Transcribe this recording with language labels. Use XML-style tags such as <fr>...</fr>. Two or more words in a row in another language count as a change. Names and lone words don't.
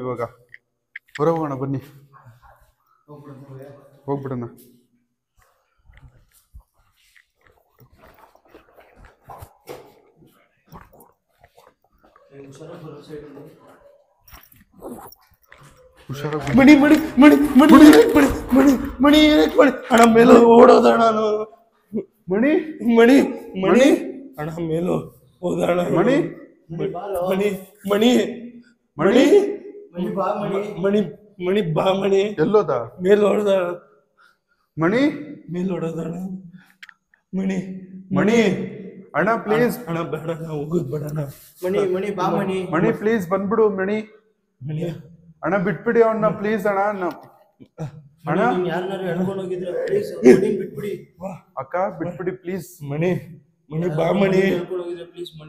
<kn>ಇವಾಗ ಹೊರಗೆ ಹೋಗೋಣ, ಬನ್ನಿ, ಹೋಗ್ಬಿಡೋಣ. ಹುಷಾರಾಗಿ ಮಣಿ ಮಣಿ ಮಣಿ ಮಣಿ ಮಣಿ ಮಣಿ ಮಣಿ ಮಣಿ ಅಣ್ಣ, ಮೇಲೆ ಓಡೋದಣ್ಣ. ಮಣಿ ಮಣಿ ಮಣಿ ಅಣ್ಣ, ಮೇಲೂ ಹೋದಣ್ಣ. ಮಣಿ ಮಣಿ ಮಣಿ ಮಣಿ ಮಣಿ ಮಣಿ ಬಾ ಮಣಿ. ಎಲ್ಲೋದ? ಮೇಲ್ ಹೊಡೆದ ಮಣಿ, ಮೇಲ್ ಹೊಡೆದಣ್ಣ. ಮಣಿ ಮಣಿ ಅಣ್ಣ ಪ್ಲೀಸ್. ಅಣ್ಣ ಬೇಡ, ಹೋಗೋದು ಬೇಡ ಅಣ್ಣ. ಮಣಿ ಬಾ ಮಣಿ. ಮಣಿ ಪ್ಲೀಸ್ ಬಂದ್ಬಿಡು. ಮಣಿ ಮಣಿ ಅಣ್ಣ ಬಿಟ್ಬಿಡಿ ಅವನ್ನ ಪ್ಲೀಸ್. ಅಣ್ಣ ಅಣ್ಣ, ಯಾರನ್ನಾರು ಎಳ್ಕೊಂಡು ಹೋಗಿದ್ರೆ ಪ್ಲೀಸ್ ಬಿಟ್ಬಿಡಿ. ಅಕ್ಕ ಬಿಟ್ಬಿಡಿ ಪ್ಲೀಸ್. ಮಣಿ ಮಣಿ ಬಾ ಮಣಿ. ಎಳ್ಕೊಂಡು ಹೋಗಿದ್ರೆ ಪ್ಲೀಸ್ ಮಣಿ.</kn>